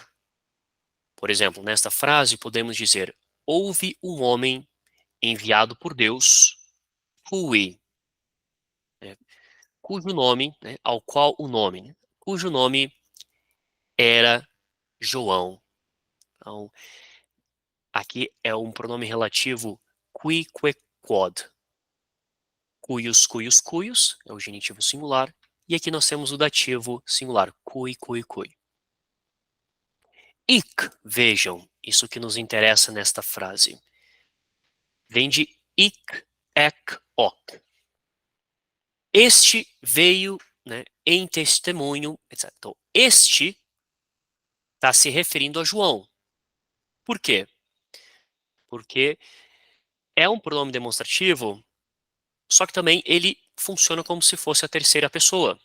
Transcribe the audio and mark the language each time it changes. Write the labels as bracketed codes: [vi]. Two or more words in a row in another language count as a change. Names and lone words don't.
[pt] Por exemplo, nesta frase podemos dizer: houve um homem enviado por Deus, cui, né, cujo nome, né, ao qual o nome, né, cujo nome era João. Então, aqui é um pronome relativo [la] qui, que, quod. Cuius, cuius, cuius [pt] é o genitivo singular. E aqui nós temos o dativo singular, [la] cui, cui, cui. [pt] Ic, vejam, isso que nos interessa nesta frase. Vem de ic, [la] ec, hoc. [pt] Este veio, né, em testemunho, etc. Então, este está se referindo a João. Por quê? Porque é um pronome demonstrativo, só que também ele funciona como se fosse a terceira pessoa.